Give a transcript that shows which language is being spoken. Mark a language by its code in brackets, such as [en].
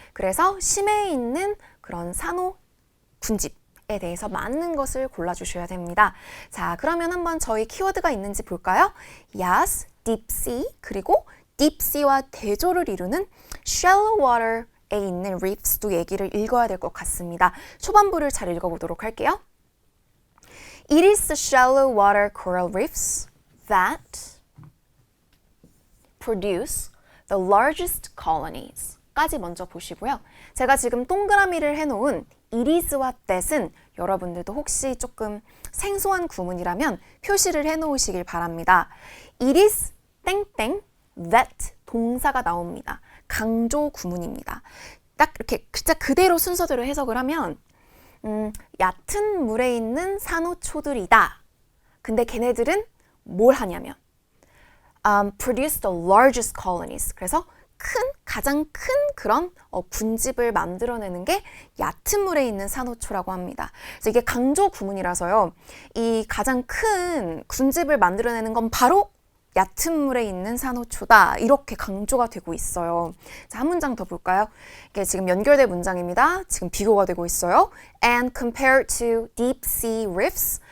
[ko] 그래서 심해에 있는 그런 산호 군집에 대해서 맞는 것을 골라주셔야 됩니다. 자, 그러면 한번 저희 키워드가 있는지 볼까요? [en] Yes, deep sea, [ko] 그리고 deep sea와 대조를 이루는 [en] shallow water [ko] 에 있는 reefs도 얘기를 읽어야 될 것 같습니다. 초반부를 잘 읽어보도록 할게요. [en] It is the shallow water coral reefs that produce the largest colonies. [ko] 까지 먼저 보시고요. 제가 지금 동그라미를 해놓은 it is와 that은 여러분들도 혹시 조금 생소한 구문이라면 표시를 해놓으시길 바랍니다. It is 땡땡 that 동사가 나옵니다. 강조 구문입니다. 딱 이렇게 진짜 그대로 순서대로 해석을 하면 얕은 물에 있는 산호초들이다. 근데 걔네들은 뭘 하냐면 [en] produce the largest colonies. [ko] 그래서 가장 큰 그런 군집을 만들어내는 게 얕은 물에 있는 산호초라고 합니다. 그래서 이게 강조 구문이라서요. 이 가장 큰 군집을 만들어내는 건 바로 얕은 물에 있는 산호초다. 이렇게 강조가 되고 있어요. 자, 한 문장 더 볼까요? 이게 지금 연결된 문장입니다. 지금 비교가 되고 있어요. [en] And compared to deep sea reefs.